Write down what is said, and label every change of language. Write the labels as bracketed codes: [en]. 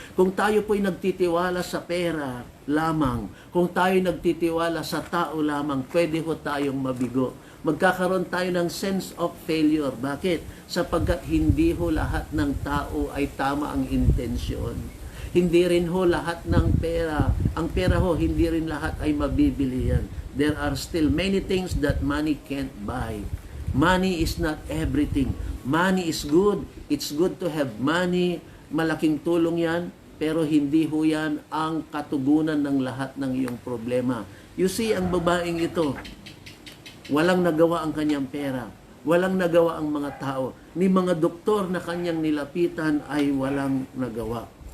[tl] Kung tayo po'y nagtitiwala sa pera lamang, kung tayo nagtitiwala sa tao lamang, pwede ho tayong mabigo. Magkakaroon tayo ng [en] sense of failure. [tl] Bakit? Sapagkat hindi ho lahat ng tao ay tama ang intensyon. Hindi rin ho lahat ng pera. Ang pera ho, hindi rin lahat ay mabibili yan. [en] There are still many things that money can't buy. Money is not everything. Money is good. It's good to have money. [tl] Malaking tulong yan. Pero hindi ho yan ang katugunan ng lahat ng iyong problema. [en] You see, [tl] ang babaeng ito, walang nagawa ang kanyang pera. Walang nagawa ang mga tao. Ni mga doktor na kanyang nilapitan ay walang nagawa.